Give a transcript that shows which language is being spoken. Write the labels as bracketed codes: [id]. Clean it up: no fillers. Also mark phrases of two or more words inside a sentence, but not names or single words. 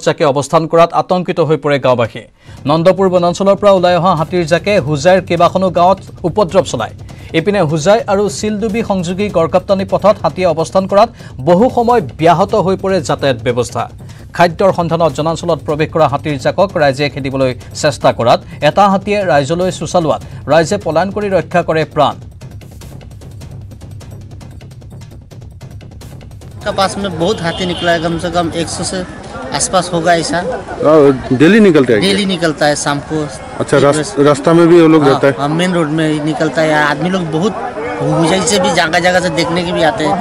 [as] জাকে অৱস্থান কৰাত আতংকিত হৈ পৰে গাঁওবাসী নন্দপুৰ বনাঞ্চলৰ পৰা ওলাই অহা হাতীৰ জাকে হুজাইৰ কেইবাখনো গাঁৱত উপদ্ৰৱ চলায় ইপিনে হুজাই আৰু চিলডুবি সংযোগী গড়কাপ্তানি পথত হাতীয়ে অৱস্থান কৰাত বহু সময় ব্যাহত হৈ পৰে যাতায়াত ব্যৱস্থা খাদ্যৰ সন্ধানত জনাঞ্চলত প্ৰৱেশ কৰা হাতীৰ জাকক ৰাইজে খেদিবলৈ চেষ্টা কৰাত এটা হাতীয়ে ৰাইজলৈ চুচালোৱাত ৰাইজে পলায়ন কৰি ৰক্ষা কৰে প্ৰাণ [hi] का पास में बहुत हाथी निकला है कम से कम 100 से आसपास होगा ऐसा डेली निकलता है डेली निकलता है शाम को अच्छा रास्ता में भी वो लोग रहता है मेन रोड में ही निकलता है आदमी लोग बहुत हुजाई से भी जगह जगह से देखने के भी आते हैं